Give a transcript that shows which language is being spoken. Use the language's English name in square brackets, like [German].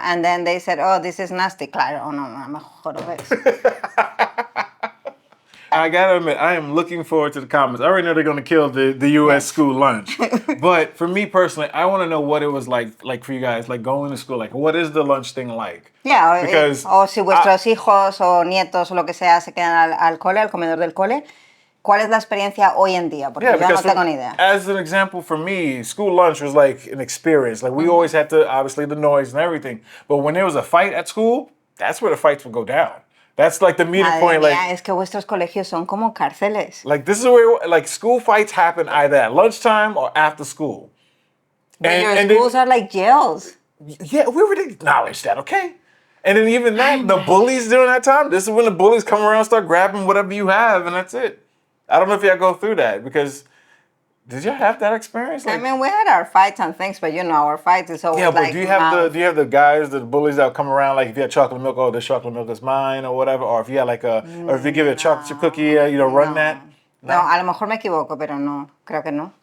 [English] and then they said, oh, this is nasty. [Spanish] Claro, no me jodo ves. [English] I gotta admit, I am looking forward to the comments. I already know they're gonna kill the U.S. school lunch. But for me personally, I want to know what it was like for you guys, like going to school. Like, what is the lunch thing like? Yeah, because [Spanish] o si vuestros hijos o nietos o lo que sea se quedan al cole, al comedor del cole, ¿cuál es la experiencia hoy en día? Porque yo no tengo ni idea. [English] As an example, for me, school lunch was like an experience. Like we always had to, obviously the noise and everything. But when there was a fight at school, that's where the fights would go down. That's like the meeting point. Like, [Spanish] es que vuestros colegios son como cárceles. [English] Like this is where like school fights happen either at lunchtime or after school. But your schools are like jails. Yeah, we already acknowledge that, okay? And then even that, the bullies during that time, this is when the bullies come around and start grabbing whatever you have, and that's it. I don't know if y'all go through that because Did you have that experience? I mean, we had our fights and things, but you know, our fights is always yeah, but like do you have mouth. the guys, the bullies that come around, like if you had chocolate milk, oh, this chocolate milk is mine or whatever, or if you had like or if you give it a chocolate chip cookie, you know, run that? [Spanish] No, a lo mejor me equivoco, pero no, creo que no.